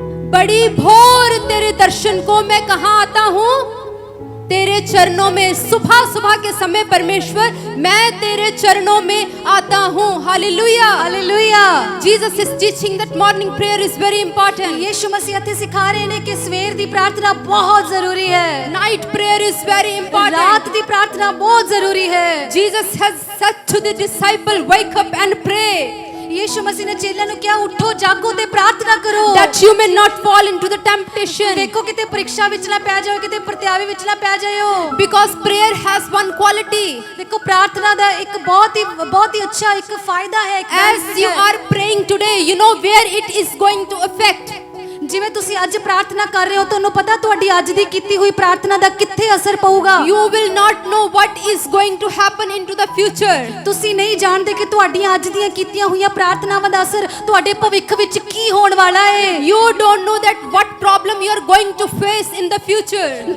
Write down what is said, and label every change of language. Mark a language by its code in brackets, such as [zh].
[hi] बड़ी भोर तेरे दर्शन को मैं कहाँ आता हूँ? तेरे चरणों में। सुबह सुबह के समय परमेश्वर मैं तेरे चरणों में आता हूँ। Hallelujah hallelujah. [en] Jesus is teaching that morning prayer is very important. [pa] यीशु मसीह ਇੱਥੇ ਸਿਖਾ ਰਹੇ ਨੇ ਕਿ ਸਵੇਰ ਦੀ ਪ੍ਰਾਰਥਨਾ ਬਹੁਤ ਜ਼ਰੂਰੀ ਹੈ। [en] Night prayer is very important. [pa] ਰਾਤ ਦੀ ਪ੍ਰਾਰਥਨਾ ਬਹੁਤ ਜ਼ਰੂਰੀ ਹੈ। [en] Jesus has said to the disciple, wake up and pray. [pa] Yishu ਮਸੀਹ ਨੇ ਚੇਲਿਆਂ ਨੂੰ ਕਿਹਾ ਉਠੋ ਜਾਗੋ ਤੇ ਪ੍ਰਾਰਥਨਾ ਕਰੋ। [en] That you may not fall into the temptation. [pa] ਦੇਖੋ ਕਿਤੇ ਪ੍ਰੀਖਿਆ ਵਿੱਚ ਨਾ ਪੈ ਜਾਓ, ਕਿਤੇ ਪ੍ਰਤਿਆਵੇ ਵਿੱਚ ਨਾ ਪੈ ਜਾਓ। [en] Because prayer has one quality. [pa] ਦੇਖੋ ਪ੍ਰਾਰਥਨਾ ਦਾ ਇੱਕ ਬਹੁਤ ਹੀ ਅੱਛਾ ਇੱਕ ਫਾਇਦਾ ਹੈ। [en] As you are praying today, you know where it is going to affect. [pa] ਜਿਵੇਂ ਤੁਸੀਂ ਅੱਜ ਪ੍ਰਾਰਥਨਾ ਕਰ ਰਹੇ ਹੋ ਤੁਹਾਨੂੰ ਪਤਾ ਤੁਹਾਡੀ ਅੱਜ ਦੀ ਕੀਤੀ ਹੋਈ ਪ੍ਰਾਰਥਨਾ ਦਾ ਕਿੱਥੇ ਅਸਰ ਪਊਗਾ। [en] You will not know what is going to happen into the future. [pa] ਤੁਸੀਂ ਨਹੀਂ ਜਾਣਦੇ ਕਿ ਤੁਹਾਡੀਆਂ ਅੱਜ ਦੀਆਂ ਕੀਤੀਆਂ ਹੋਈਆਂ ਪ੍ਰਾਰਥਨਾਵਾਂ ਦਾ ਅਸਰ ਤੁਹਾਡੇ ਭਵਿੱਖ ਵਿੱਚ ਕੀ ਹੋਣ ਵਾਲਾ ਹੈ। [en] You don't know that what problem you are going to face in the future.